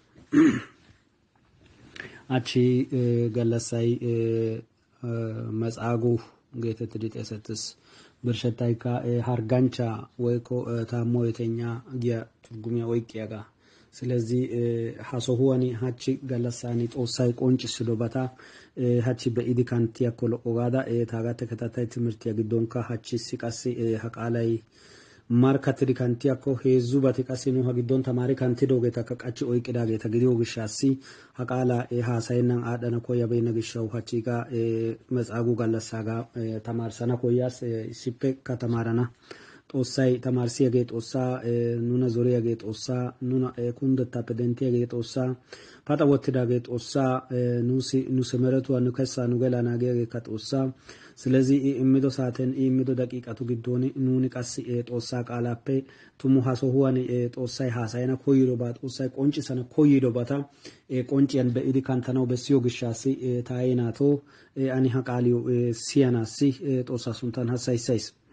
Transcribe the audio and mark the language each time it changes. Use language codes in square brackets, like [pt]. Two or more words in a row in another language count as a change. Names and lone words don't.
[wal] አቺ ጋላሳይ መጻጉ ጌተት ዲጤሰትስ ብርሸታይካ ሃርጋንቻ ወይኮ ታሞ የተኛ ጊያ ትርጉሚያ ወይቂያጋ ስለዚህ ሐሶሁዋኒ ሃቺ ጋላሳኒ ጦሳይ ቆንጭስዶ ባታ ሃቺ በኢዲካንቲ ያኮሎ ኦጋዳ ታጋተ ከታታይ ትምርት ያግዶንካ ሃቺ ሲቃሲ ሐቃላይ ማርካት ዲካንቲ ያኮ ሄዙ ባቲቃሲ ነው ሀግዶን ተማሪ ካንቲ ዶጌታ ከቃቺ ወይቂዳጌ ተግዲዮ ግሻሲ ሐቃላ ሃሳይናን አዳና ኮያ በይነ ግሻው ሃቺጋ መጻጉ ጋላሳጋ ተማርሰና ኮያስ ሲፔ ከተማራና ጦሳይ ተማርሲ ያጌ ጦሳ ኑና ዞሪ ያጌ ጦሳ ኑና ኩንደታ ፔደንቲ ያጌ ጦሳ ፓታ ወትዳጌ ጦሳ ኑሲ መረቱ አንከሳ ኑገላ ናጌ ከጦሳ ስለዚህ ኢሚዶ ሳተን ኢሚዶ ደቂቃቱ ግዶኒ ኑኒ ቀስ ጦሳ ቃላፔ ቱሙ ሐሶሁዋኒ ጦሳይ ሃሳይና ኮይሮ ባ ጦሳይ ቆንጭሰና ኮይዶ ባታ ቆንጭያን በኢዲ ካንተናው በሲዮ ግሻሲ ታይናቶ አኒ ሐቃሊዮ ሲያናሲ ጦሳ ሱንታን ሐሳይሳይስ